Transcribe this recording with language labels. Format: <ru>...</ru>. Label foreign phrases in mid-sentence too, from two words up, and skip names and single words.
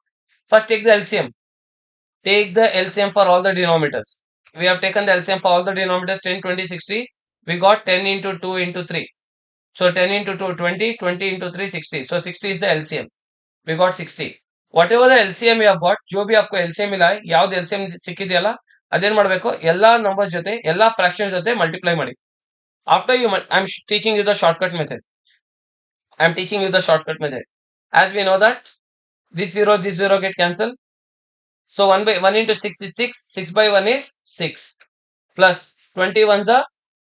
<en>First take the LCM. Take the LCM for all the denominators. We have taken the LCM for all the denominators 10, 20, 60. We got 10 into 2 into 3. So 10 into 2, 20, 20 into 3, 60. So 60 is the LCM. We got 60. Whatever the LCM you have got,</en> <hi>जो भी आपको LCM मिला है,</hi> <kn>याವ್ದು LCM ಸಿಕ್ಕಿದೆಯಲ್ಲ, ಅದೇನ್ ಮಾಡಬೇಕು, ಎಲ್ಲಾ ನಂಬರ್ಸ್ ಜೊತೆ, ಎಲ್ಲಾ ಫ್ರಾಕ್ಷನ್ಸ್ ಜೊತೆ ಮಲ್ಟಿಪ್ಲೈ ಮಾಡಿ.</kn> <en>After you, I'm teaching you the shortcut method. I'm teaching you the shortcut method. As we know that this 0 get cancelled. So 1 by 1 into 6 is 6. 6 by 1 is 6. Plus 20 ones are</en>